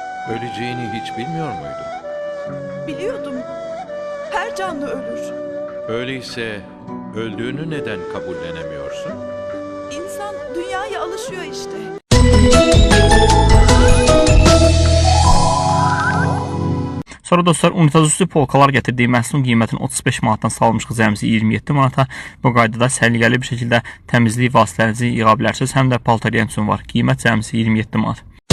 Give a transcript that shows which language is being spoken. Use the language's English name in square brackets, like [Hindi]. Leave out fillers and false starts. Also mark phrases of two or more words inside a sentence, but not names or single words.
[Turkish] Öleceğini hiç bilmiyor muydun? Biliyordum. Her canlı ölür. Öyleyse öldüğünü neden kabullenemiyorsun? İnsan dünyaya alışıyor işte. [Azerbaijani] Sonra dostlar, unitazüstü polkalar gətirdiyi məhsulun qiymətini 35 manatdan salmış cəmsi 27 manata. Bu qaydada səliqəli bir şəkildə təmizlik vasitənizi yığa bilərsiniz. Həm də paltaryan üçün var. Qiymət cəmsi 27 manat.